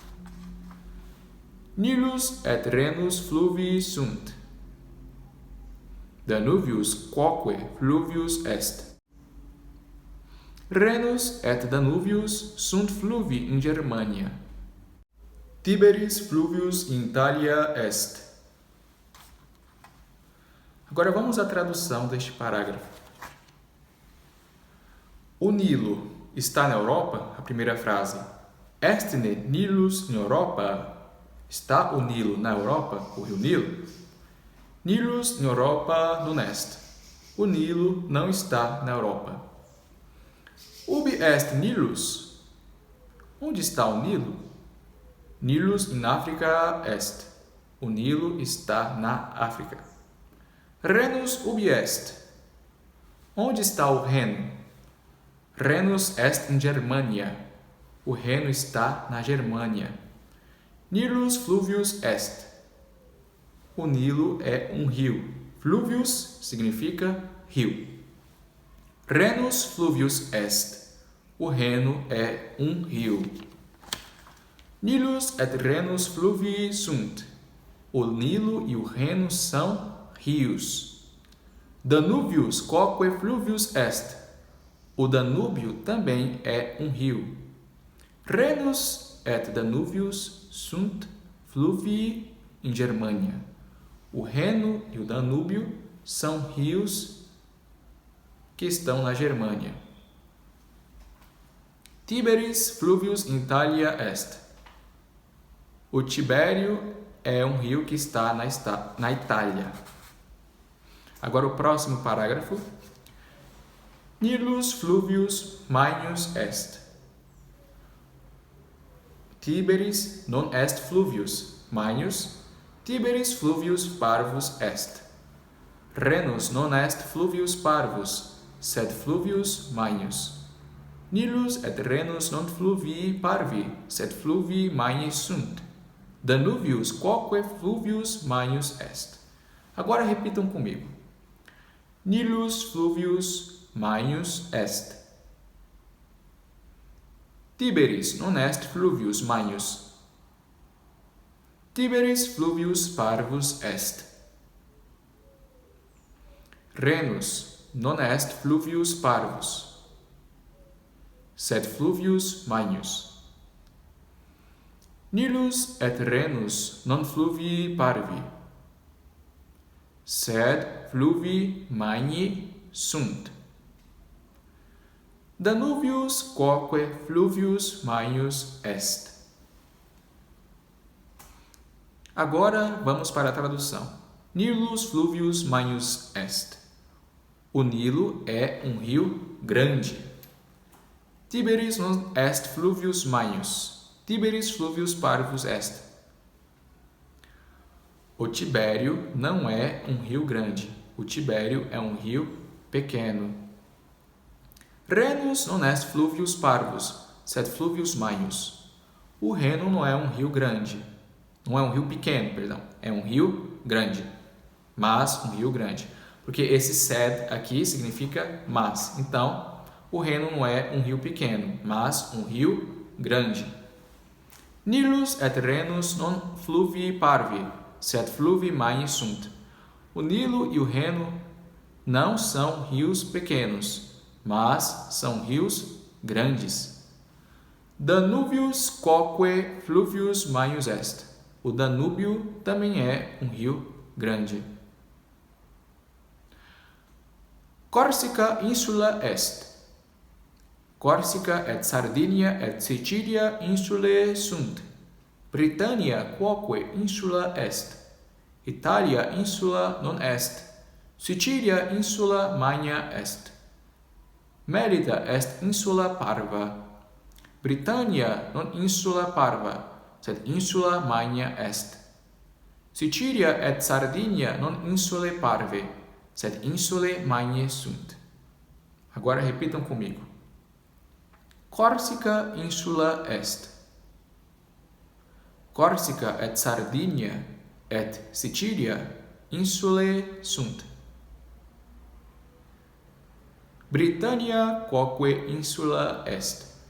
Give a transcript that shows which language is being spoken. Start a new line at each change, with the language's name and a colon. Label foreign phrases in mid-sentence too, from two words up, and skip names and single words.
Latin: Nilus et Rhenus fluvii sunt. Danuvius quoque fluvius est. Rhenus et Danuvius sunt fluvi in Germania. Tiberis fluvius in Italia est.
Portuguese: Agora vamos à tradução deste parágrafo. O Nilo está na Europa? A primeira frase.
Latin: Estne Nilus in Europa?
Portuguese: Está o Nilo na Europa? O rio Nilo?
Latin: Nilus in Europa non est.
Portuguese: O Nilo não está na Europa.
Latin: Ubi est Nilus?
Portuguese: Onde está o Nilo?
Latin: Nilus in Africa est.
Portuguese: O Nilo está na África.
Latin: Rhenus ubi est?
Portuguese: Onde está o Reno?
Latin: Rhenus est in Germania.
Portuguese: O Reno está na Germânia.
Latin: Nilus fluvius est.
Portuguese: O Nilo é um rio. Fluvius significa rio.
Latin: Rhenus fluvius est.
Portuguese: O Reno é um rio.
Latin: Nilus et Rhenus fluvii sunt.
Portuguese: O Nilo e o Reno são rios.
Latin: Danuvius quoque fluvius est.
Portuguese: O Danúbio também é um rio.
Latin: Rhenus et Danuvius sunt fluvii in Germania.
Portuguese: O Reno e o Danúbio são rios que estão na Germânia.
Latin: Tiberis fluvius in Italia est.
Portuguese: O Tibério é um rio que está na Itália. Agora o próximo parágrafo.
Latin: Nilus fluvius magnus est. Tiberis non est fluvius magnus, Tiberis fluvius parvus est. Rhenus non est fluvius parvus, sed fluvius magnus. Nilus et Rhenus non fluvii parvi, sed fluvii magni sunt. Danuvius quoque fluvius magnus est.
Portuguese: Agora repitam comigo.
Latin: Nilus fluvius magnus est. Tiberis non est fluvius magnus. Tiberis fluvius parvus est. Rhenus non est fluvius parvus, sed fluvius magnus. Nilus et Rhenus non fluvii parvi, sed fluvii magni sunt. Danuvius quoque fluvius magnus est.
Portuguese: Agora vamos para a tradução.
Latin: Nilus fluvius magnus est.
Portuguese: O Nilo é um rio grande.
Latin: Tiberis non est fluvius magnus. Tiberis fluvius parvus est.
Portuguese: O Tibério não é um rio grande. O Tibério é um rio pequeno.
Latin: Rhenus non est fluvius parvus, sed fluvius magnus.
Portuguese: O Reno não é um rio grande. Não é um rio pequeno, perdão. É um rio grande. Mas um rio grande. Porque esse sed aqui significa mas. Então, o Reno não é um rio pequeno, mas um rio grande.
Latin: Nilus et Rhenus non fluvii parvi, sed fluvii magni sunt.
Portuguese: O Nilo e o Reno não são rios pequenos, mas são rios grandes.
Latin: Danuvius quoque fluvius magnus est.
Portuguese: O Danúbio também é um rio grande.
Latin: Corsica insula est. Corsica et Sardinia et Sicilia insulae sunt. Britannia quoque insula est. Italia insula non est. Sicilia insula magna est. Melita est insula parva. Britannia non insula parva, sed insula magna est. Sicilia et Sardinia non insulae parve, sed insulae magnae sunt.
Portuguese: Agora repitam comigo.
Latin: Corsica insula est. Corsica et Sardinia et Sicilia insulae sunt. Britannia quoque insula est.